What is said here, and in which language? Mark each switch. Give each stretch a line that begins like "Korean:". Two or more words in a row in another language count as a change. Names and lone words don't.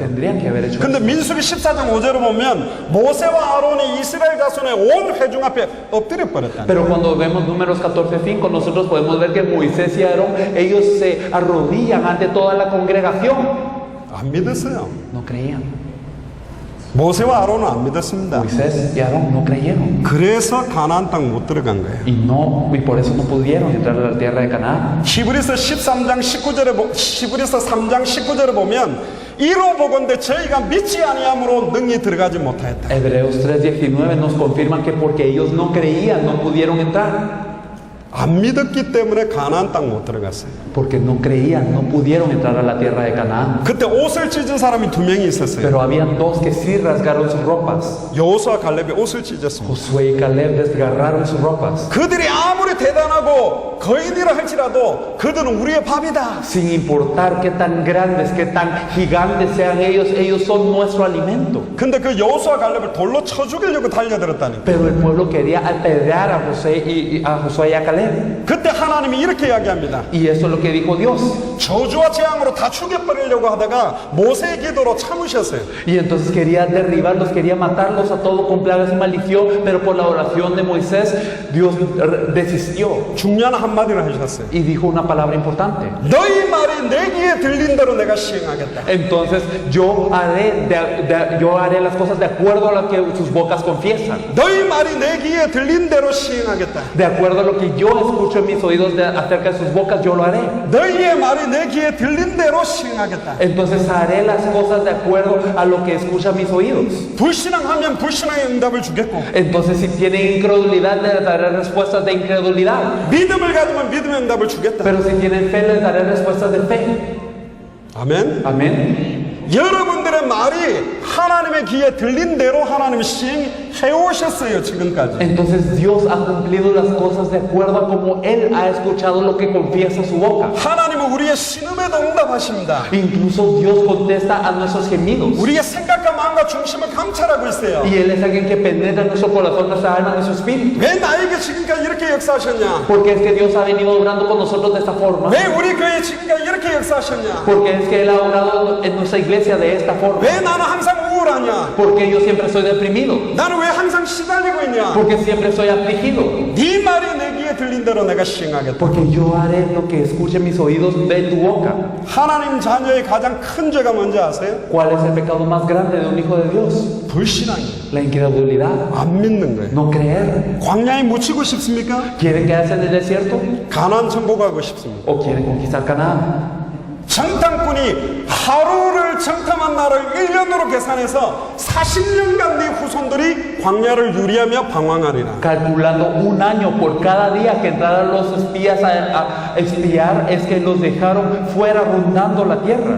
Spanish: Tendrían que haber hecho
Korean: 근데
Spanish: eso.
Korean: 민수기 14장 5절을 보면 모세와 아론이 이스라엘 자손의 온 회중 앞에 엎드려 버렸다.
Spanish: Pero cuando vemos Números 14:5, nosotros podemos ver que Moisés y Aarón, ellos se arrodillan ante toda la congregación.
Korean: 안 믿었어요.
Spanish: No creían.
Korean: 모세와 아론은 안 믿었습니다.
Spanish: Moisés y Aarón no creyeron.
Korean: 그래서 가나안 땅 못 들어간 거예요.
Spanish: Y por eso no pudieron entrar a la tierra de Canaán.
Korean: 히브리서 3장 19절에 보면 이로 보건대 저희가 믿지 아니함으로 능히 들어가지 못하였다.
Spanish: Hebreos 3:19 nos confirman que porque ellos no creían, no pudieron entrar.
Korean: 안 믿었기 때문에 가나안 땅 못 들어갔어요.
Spanish: Porque no creían, no pudieron entrar a la tierra de Canaán.
Korean: 그때 옷을 찢은 사람이 2명이 있었어요.
Spanish: Pero habían dos que sí rasgaron sus ropas.
Korean: 여호수아 갈렙이 옷을 찢었습니다.
Spanish: Josué y Caleb desgarraron sus ropas.
Korean: 그들이 아무리 대단하고 거인이라 할지라도 그들은 우리의 밥이다.
Spanish: Sin importar qué tan grandes, qué tan gigantes sean ellos son nuestro alimento.
Korean: 근데 그 여호수아 갈렙을 돌로 쳐 죽이려고 달려들었다니까.
Spanish: Pero el pueblo quería apedrear a Josué y a Caleb.
Korean: 그때 하나님이 이렇게 이야기합니다.
Spanish: Y eso es lo que dijo Dios.
Korean: 저주와 재앙으로 다 죽여버리려고 하다가 모세의 기도로 참으셨어요.
Spanish: Y entonces quería derribarlos, quería matarlos a todos con plagas y maldición, pero por la oración de Moisés, Dios desistió
Korean: 중요한 한마디를 하셨어요.
Spanish: y dijo una palabra importante.
Korean: 너희 말이 내 귀에 들린 대로 내가 시행하겠다.
Spanish: Entonces yo haré las cosas de acuerdo a lo que sus bocas confiesan,
Korean: 너희 말이 내 귀에 들린 대로 시행하겠다.
Spanish: de acuerdo a lo que yo escucho en mis oídos acerca de sus bocas, yo lo haré.
Korean: 너희의 말이 내 귀에 들린 대로 시행하겠다.
Spanish: Entonces haré las cosas de acuerdo a lo que escuchan mis oídos.
Korean: 불신앙하면 불신앙의 응답을 주겠고,
Spanish: Entonces si tienen incredulidad, les daré respuestas de incredulidad.
Korean: 믿음을 가지면 믿음의 응답을 주겠다.
Spanish: Pero si tienen fe, les daré respuestas de fe.
Korean: 아멘.
Spanish: Amén.
Korean: 여러분들의 말이 하나님의 귀에 들린 대로 하나님이 해오셨어요, 지금까지.
Spanish: Entonces Dios ha cumplido las cosas de acuerdo a como Él ha escuchado lo que confiesa su boca.
Korean: 하나님은 우리의 신음에도 응답하십니다.
Spanish: Incluso Dios contesta a nuestros gemidos.
Korean: 우리의 생각과 마음과 중심을 감찰하고 있어요.
Spanish: Y Él es alguien que penetra nuestro corazón, nuestra alma, nuestro espíritu.
Korean: 왜 나에게 지금까지 이렇게 역사하셨냐?
Spanish: Porque es que Dios ha venido obrando con nosotros de esta forma.
Korean: 왜 우리 교회에 지금까지 이렇게 역사하셨냐?
Spanish: Porque es que Él ha obrado en nuestra iglesia de esta forma.
Korean: 왜 나는 항상 우울하냐?
Spanish: Porque yo siempre soy deprimido.
Korean: 나는 왜 항상 시달리고 있냐?
Spanish: Porque siempre soy afligido.
Korean: 네 말이 내 귀에 들린 대로 내가 시행하겠다.
Spanish: Porque yo haré lo que escuche mis oídos de tu boca.
Korean: 하나님 자녀의 가장 큰 죄가 뭔지 아세요?
Spanish: ¿Cuál es el pecado más grande de un hijo de Dios?
Korean: 불신앙이에요.
Spanish: La incredulidad.
Korean: 안 믿는 거예요.
Spanish: No creer.
Korean: 광야에 묻히고 싶습니까?
Spanish: ¿Quieren quedarse en el desierto?
Korean: 가나안 천국하고 싶습니까?
Spanish: ¿O quieren conquistar Canaán?
Korean: 정탐꾼이 하루를 정탐한 날을 1년으로 계산해서 40년간 네 후손들이 광야를 유리하며 방황하리라.
Spanish: Calculando un año por cada día que entraran los espías a espiar, es que los dejaron fuera rondando la tierra.